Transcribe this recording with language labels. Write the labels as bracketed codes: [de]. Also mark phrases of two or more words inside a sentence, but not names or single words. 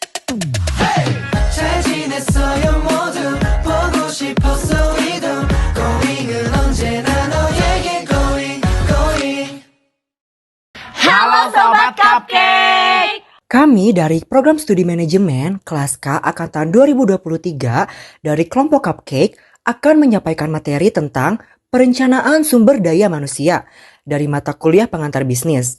[ko] 잘 지냈어요 모두 보고 싶었어 우리도 고잉은 언제나 너에게 고잉 [id] Halo Sobat Cupcake! Kami dari Program Studi Manajemen kelas K Angkatan 2023 dari kelompok Cupcake akan menyampaikan materi tentang perencanaan sumber daya manusia dari mata kuliah pengantar bisnis.